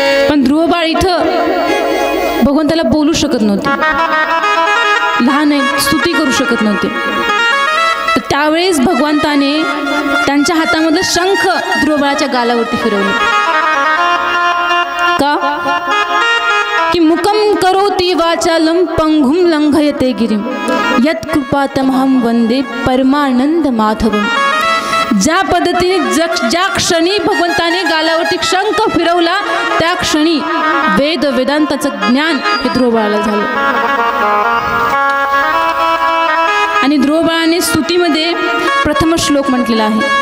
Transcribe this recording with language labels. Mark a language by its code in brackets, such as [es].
[mr] पण ध्रुवबाळ इथं भगवंताला बोलू शकत नव्हते, लहान आहे, स्तुती करू शकत नव्हते. तर त्यावेळेस भगवंताने त्यांच्या हातामधलं शंख ध्रुवबाळाच्या गालावरती फिरवलं. का? [sa] की मुकम करोति वाचालम पंगुम लंघयते गिरिम यत् कृपातमहं वंदे परमानंद माधवम. [mr] ज्या पद्धतीने ज्या क्षणी भगवंताने गालावरती शंख फिरवला त्या क्षणी वेदांताचं ज्ञान हे ध्रुव बाळाला झालं. आणि ध्रुव बाळाने स्तुतीमध्ये प्रथम श्लोक म्हटलेला आहे,